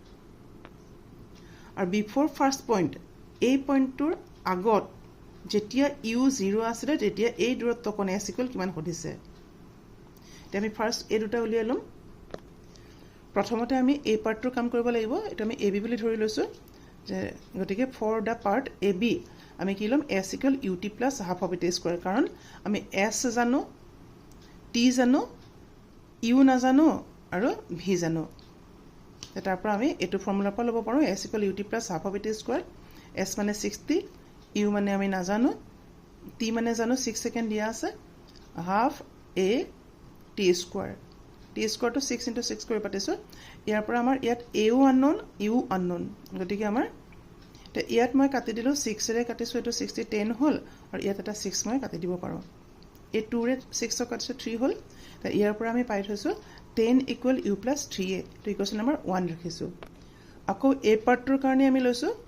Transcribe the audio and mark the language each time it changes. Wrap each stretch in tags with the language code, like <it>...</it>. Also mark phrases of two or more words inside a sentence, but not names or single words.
<as>আৰু</as> <en>before first point</en> <as>এই পইণ্টৰ আগত যেতিয়া u 0 আছিল তেতিয়া এই দূৰত্ব কোণ s = কিমান সুধিছে এতিয়া আমি ফাৰ্স্ট এই দুটা উলিয়াই লম প্ৰথমতে আমি এই পাৰ্টৰ কাম কৰিব লাগিব এটা আমি ab বুলি ধৰি লৈছো যে গতিকে ফৰ</as> <en>the part</en> <as>ab আমি কি লম s = ut +</as> <en>half of at square</en> <as>কাৰণ আমি s জানো t জানো u না জানো আৰু v জানো তাৰ পৰা আমি এটো ফৰ্মুলাৰ পৰা ল'ব পাৰো s = ut +</as> <en>half of at square</en> <as>s মানে 60 u মানে আমি না জানো t মানে জানো 6 সেকেন্ড দিয়া আছে</as> <en>half a t square</en> <as>to 6 into 6 কৰি পাতিছো ইয়াৰ পৰা আমাৰ ইয়াত a ও unknown u unknown গতিকে আমাৰ তে ইয়াত মই কাটি দিলো 6 ৰে কাটিছো এটো 60 10 হল আৰু ইয়াত এটা 6 মই কাটি দিব পাৰো এই 2 ৰে 6 কাটিছো 3 হল তে ইয়াৰ পৰা আমি পাই থৈছো 10 = u + 3a তো</as> <en>equation number</en> <as>1 ৰাখিছো আকৌ a পাৰ্টৰ কাৰণে আমি লৈছো</as>